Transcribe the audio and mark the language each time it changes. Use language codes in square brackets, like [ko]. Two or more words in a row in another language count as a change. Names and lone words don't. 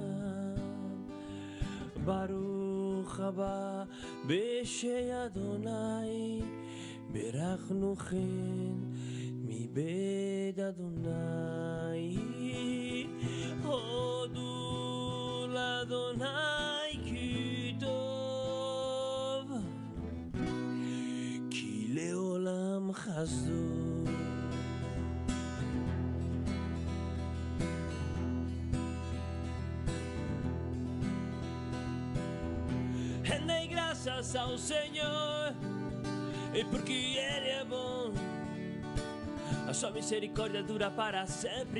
[he] ברוך הבא בשם אדוני, ברכנו כן מבית אדוני. הודו לאדוני כי טוב, כי לעולם חסדו. [pt] Rendei graças ao Senhor, e porque Ele é bom, a sua misericórdia dura para sempre.